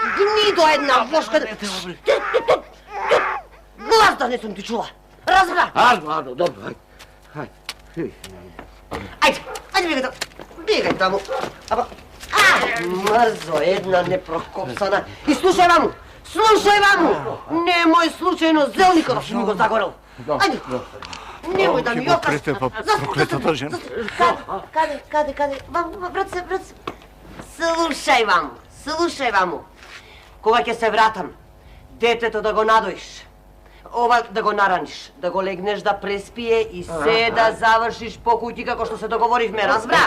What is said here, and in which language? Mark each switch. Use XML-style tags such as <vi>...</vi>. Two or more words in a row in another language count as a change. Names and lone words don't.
<bg>Гнидо една вошка! Глас да не съм ти чула! Разбра! Арно, добро, Айде, бегай таму! Ама... Мързо една непрокопсана! И слушай, мамо!</bg> <mk>Немој случајно зелника da si mi го загорел! Айде! Немoj да ми јокаш!</mk> <bg>Проклетата жена!</bg> <mk>Каде? Брат се! Слушај, мамо! Кога ќе се вратам, детето да го надоиш, ова да го нараниш, да го легнеш да преспие и се да завршиш по куќи како што се договоривме, разбра?</mk>